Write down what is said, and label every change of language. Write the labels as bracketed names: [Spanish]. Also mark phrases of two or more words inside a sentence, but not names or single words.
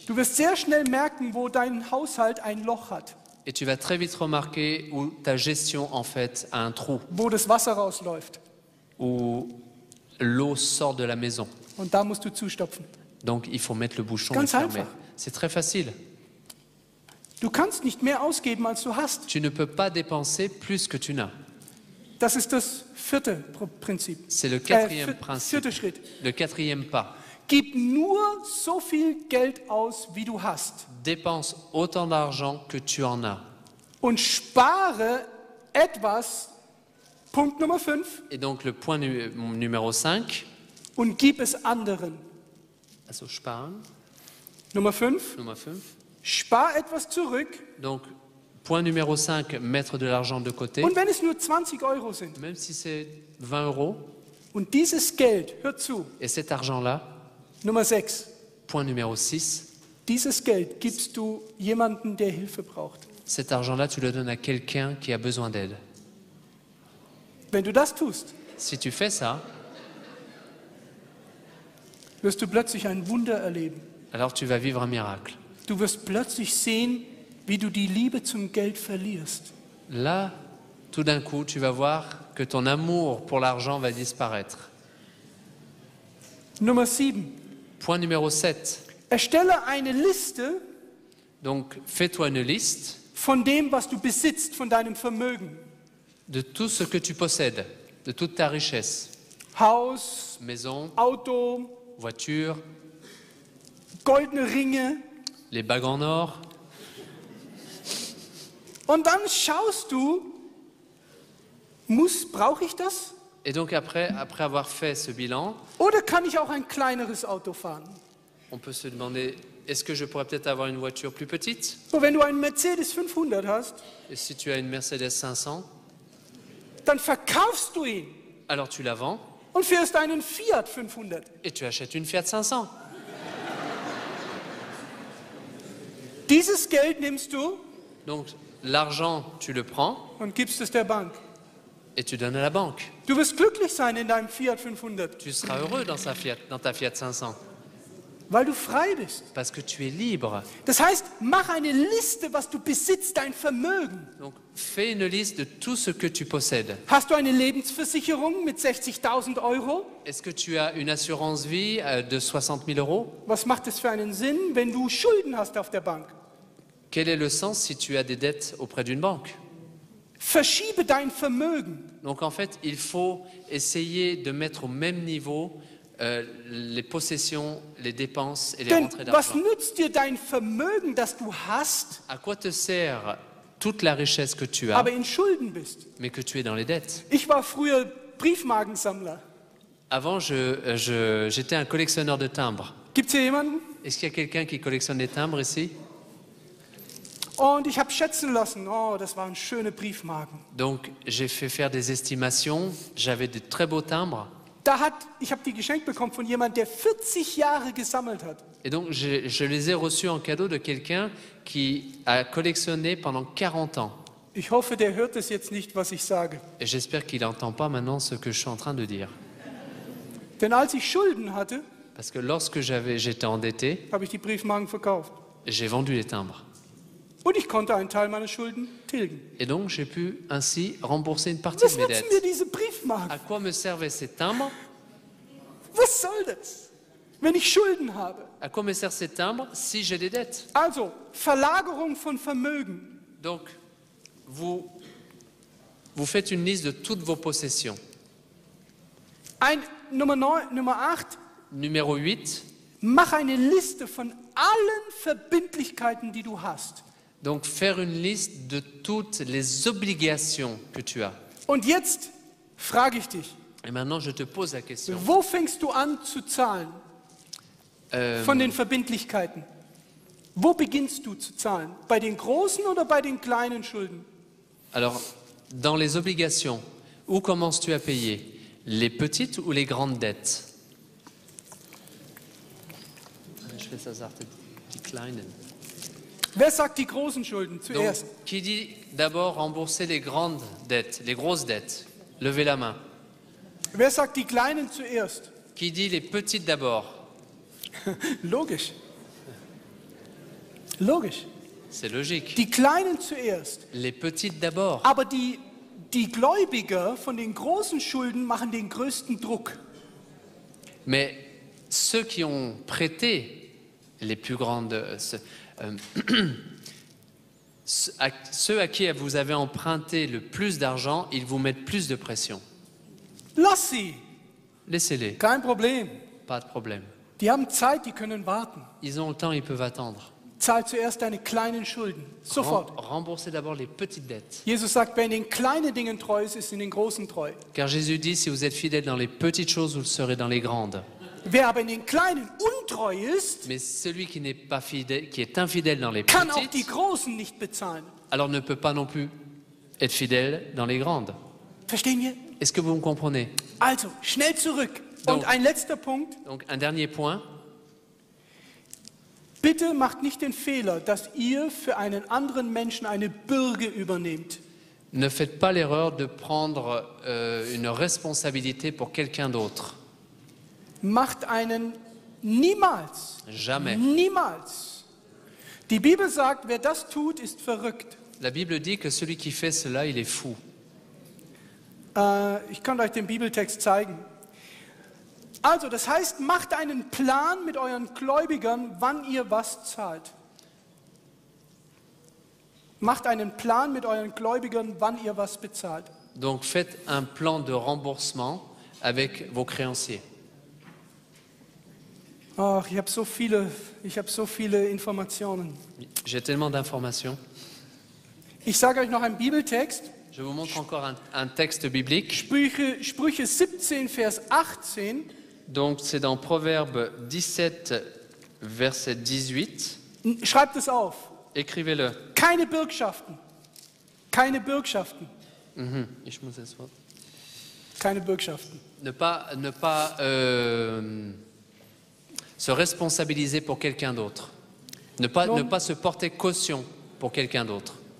[German] Du wirst sehr schnell merken, wo dein Haushalt ein Loch hat, [French] Et tu vas très vite remarquer où ta gestion, en fait, a un trou, [German] wo das Wasser rausläuft. [French] où l'eau sort de la maison. [German] Und da musst du zustopfen. [French] Donc, il faut mettre le bouchon et [German] Ganz [French] fermer. [German] einfach. [French] C'est très facile. [German] Du kannst nicht mehr ausgeben, als du hast. [French] Tu ne peux pas dépenser plus que tu n'as. [German] Das ist das vierte Prinzip. [French] C'est le quatrième [German] Vierte [French] principe, [German] Schritt. [French] le quatrième pas. [German] Gib nur so viel Geld aus, wie du hast. [French] Dépense autant d'argent que tu en as. [German] Und spare etwas, Punkt Nummer 5, [French] Et donc, le point numéro 5, [German] und gib es anderen. also sparen, Nummer 5, Nummer 5. spar etwas zurück. [French] Donc, point numéro 5, mettre de l'argent de côté, [German] Und wenn es nur 20 Euro sind. [French] même si c'est 20 euros. [German] Und dieses Geld, hör zu, [French] Et cet argent-là, [German] Nummer 6, [French] point numéro 6, [German] dieses Geld gibst du jemandem, der Hilfe braucht. [French] cet argent-là, tu le donnes à quelqu'un qui a besoin d'aide. [German] Wenn du das tust, [French] Si tu fais ça, [German] wirst du plötzlich ein Wunder erleben. [French] alors tu vas vivre un miracle. [German] Du wirst plötzlich sehen, wie du die Liebe zum Geld verlierst. [French] Là, tout d'un coup, tu vas voir que ton amour pour l'argent va disparaître. [German] Nummer 7. [French] Point numéro 7. [German] Erstelle eine Liste [French] Donc, fais-toi une liste [German] von dem, was du besitzt, von deinem Vermögen. [French] de tout ce que tu possèdes, de toute ta richesse. [German] Haus, [French] Maison, [German] Auto, [French] voiture, [German] goldene Ringe. [French] les bagues en or. [German] Und dann schaust du, brauche ich das? [French] Et donc après avoir fait ce bilan, [German] Oder kann ich auch ein kleineres Auto fahren? [French] on peut se demander, est-ce que je pourrais peut-être avoir une voiture plus petite? [German] So, wenn du einen Mercedes 500 hast, [French] Et si tu as une Mercedes 500, [German] dann verkaufst du ihn [French] alors tu la vends [German] und fährst einen Fiat 500. [French] et tu achètes une Fiat 500. [German] Dieses Geld nimmst du [French] Donc l'argent, tu le prends [German] und gibst es der Bank. [French] et tu donnes à la banque. [German] Du wirst glücklich sein in deinem Fiat 500, [French] Tu seras heureux dans ta Fiat 500 [German] weil du frei bist. [French] parce que tu es libre. [German] Das heißt, mach eine Liste, was du besitzt, dein Vermögen. [French] Donc fais une liste de tout ce que tu possèdes. [German] Hast du eine Lebensversicherung mit 60.000 Euro? [French] Est-ce que tu as une assurance vie de 60 000 euros? [German] Was macht es für einen Sinn, wenn du Schulden hast auf der Bank? [French] Quel est le sens si tu as des dettes auprès d'une banque? [German] Verschiebe dein Vermögen. [French] Donc en fait, il faut essayer de mettre au même niveau les possessions, les dépenses et les [German] Denn [French] rentrées [German] was [French] d'argent. [German] nützt dir dein Vermögen, das du hast, [French] À quoi te sert toute la richesse que tu as, [German] aber in Schulden bist? [French] mais que tu es dans les dettes? [German] Ich war früher Briefmarkensammler. [French] Avant, j'étais un collectionneur de timbres. [German] Gibt's hier jemanden? [French] Est-ce qu'il y a quelqu'un qui collectionne des timbres ici? [German] Und ich habe schätzen lassen, oh, das waren schöne Briefmarken. [French] Donc j'ai fait faire des estimations, j'avais de très beaux timbres. [German] Ich habe die geschenkt bekommen von jemandem, der 40 Jahre gesammelt hat. [French] Et donc je les ai reçus en cadeau de quelqu'un qui a collectionné pendant 40 ans. [German] Ich hoffe, der hört es jetzt nicht, was ich sage. [French] Et j'espère qu'il n'entend pas maintenant ce que je suis en train de dire. [German] Denn als ich Schulden hatte, [French] Parce que lorsque j'étais endetté, [German] habe ich die Briefmarken verkauft. [French] j'ai vendu les timbres. [German] Und ich konnte einen Teil meiner Schulden tilgen. [French] Et donc j'ai pu ainsi rembourser une partie [German] Was [French] de mes [German] nützen [French] dettes. [German] mir diese Briefmarken? [French] À quoi me servaient ces timbres? [German] Was soll das, wenn ich Schulden habe? [French] À quoi me servent ces timbres si j'ai des dettes? [German] Also, Verlagerung von Vermögen. [French] Donc, vous faites une liste de toutes vos possessions. [German] Nummer 8, [French] Numéro 8, [German] mach eine Liste von allen Verbindlichkeiten, die du hast. [French] donc faire une liste de toutes les obligations que tu as. [German] Und jetzt frage ich dich, [French] Et maintenant, je te pose la question. [German] wo fängst du an zu zahlen von den Verbindlichkeiten? Wo beginnst du zu zahlen? Bei den großen oder bei den kleinen Schulden? [French] Alors, dans les obligations, où commences-tu à payer? Les petites ou les grandes dettes? Je fais ça, Sartre, [German] die kleinen. Wer sagt die großen Schulden [French] Donc, [German] zuerst? [French] qui dit d'abord rembourser les grandes dettes, les grosses dettes? Levez la main. [German] Wer sagt die kleinen zuerst? [French] qui dit les petites d'abord. [German] Logisch. Logisch. [French] C'est logique. [German] Die Kleinen zuerst. [French] Les petites d'abord. [German] Aber die Gläubiger von den großen Schulden machen den größten Druck. [French] Mais ceux qui ont prêté les plus grandes... ceux à qui vous avez emprunté le plus d'argent, ils vous mettent plus de pression. [German] Lass sie. [French] Laissez-les, [German] Kein Problem. [French] pas de problème. [German] Die haben Zeit, die können warten. [French] Ils ont le temps, ils peuvent attendre. [German] Zahl zuerst deine kleinen Schulden. Sofort. [French] Remboursez d'abord les petites dettes. [German] Jesus sagt, wer in den kleinen Dingen treu ist, ist in den großen treu. [French] Car Jésus dit, si vous êtes fidèle dans les petites choses, vous le serez dans les grandes. [German] Wer aber in den kleinen untreu ist, [French] Mais celui qui n'est pas fidèle, qui est infidèle dans les [German] kann auch die [French] petites, [German] großen nicht bezahlen. [French] alors ne peut pas non plus être fidèle dans les grandes. [German] Verstehen wir? [French] Est-ce que vous me comprenez? [German] Also, schnell zurück. Und ein letzter Punkt. [French] Donc un dernier point. [German] Bitte macht nicht den Fehler, dass ihr für einen anderen Menschen eine Bürde übernehmt. [French] Ne faites pas l'erreur de prendre une responsabilité pour quelqu'un d'autre. [German] Macht einen niemals, [French] Jamais. [German] niemals. Die Bibel sagt, wer das tut, ist verrückt. [French] La Bible dit que celui qui fait cela, il est fou. [German] Ich kann euch den Bibeltext zeigen. Also, das heißt, macht einen Plan mit euren Gläubigern, wann ihr was zahlt. Macht einen Plan mit euren Gläubigern, wann ihr was bezahlt. [French] Donc faites un plan de remboursement avec vos créanciers. [German] Ach, ich habe so viele Informationen. [French] J'ai tellement d'informations. [German] Ich sage euch noch einen Bibeltext. [French] Je vous montre encore un texte biblique. [German] Sprüche 17, Vers 18. [French] Donc c'est dans Proverbe 17, verset 18. [German] Schreibt es auf. [French] Écrivez-le. [German] Keine Bürgschaften. Keine Bürgschaften. Ich muss es voir. Keine Bürgschaften. [French] Ne pas se responsabiliser pour quelqu'un d'autre. Ne pas se porter caution pour quelqu'un d'autre.